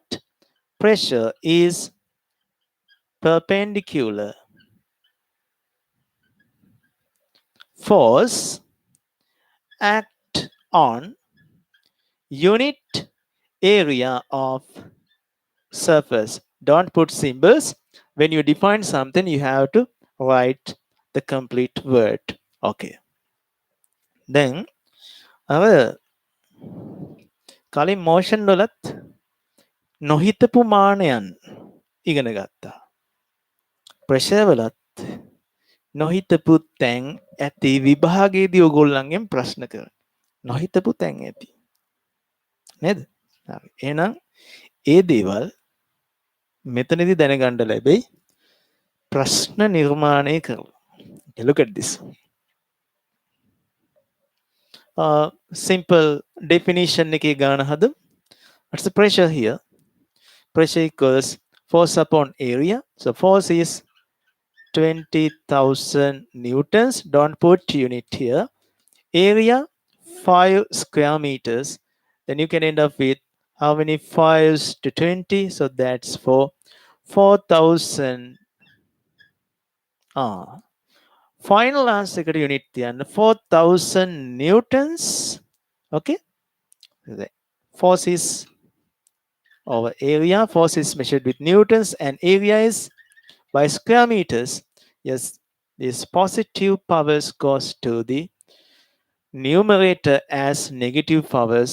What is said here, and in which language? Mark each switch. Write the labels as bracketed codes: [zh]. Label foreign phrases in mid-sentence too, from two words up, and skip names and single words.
[en] Pressure is perpendicular force act on unit area of surface. Don't put symbols. When you define something, you have to write the complete word. [si] Okay. [en] Then our [si] කලින් motion වලත් නොහිතපු මානයන් ඉගෙන ගත්තා. pressure වලත් නොහිතපු තැන් ඇති විභාගයේදී ඔයගොල්ලන්ගෙන් ප්‍රශ්න කරනවා. නොහිතපු තැන් ඇති. නේද? හරි. එහෙනම් ඒ දේවල් මෙතනදී දැනගන්න ලැබෙයි ප්‍රශ්න නිර්මාණය කරලා. [en] Okay, look at this. Simple definition [si] එකේ ගාන හදමු. [en] What's the pressure here? Pressure equals force upon area. So force is 20,000 newtons. Don't put unit here. Area 5 square meters. Then you can end up with how many 5s to 20? So that's for 4,000. Final answer [si] එකට unit තියන්න [en] 4,000 newtons. Okay. Force is over area. Force is measured with newtons and area is by square meters. Yes, this positive powers goes to the numerator as negative powers.